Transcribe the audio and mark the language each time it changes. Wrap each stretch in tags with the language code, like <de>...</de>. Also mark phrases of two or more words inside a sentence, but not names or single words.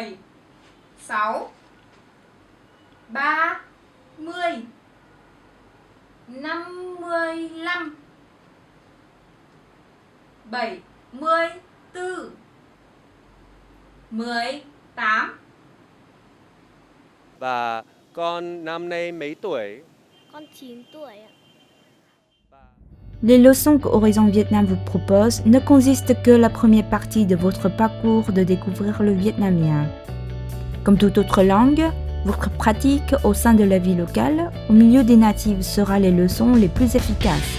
<vi>10, 6 30 55 74 18 Và con năm nay mấy tuổi? Con 9 tuổi ạ.</vi> <fr>Les leçons que Horizon Vietnam vous propose ne consistent que la première partie de votre parcours de découvrir le vietnamien. Comme toute autre langue, votre pratique au sein de la vie locale, au milieu des natifs, sera les leçons les plus efficaces.</fr>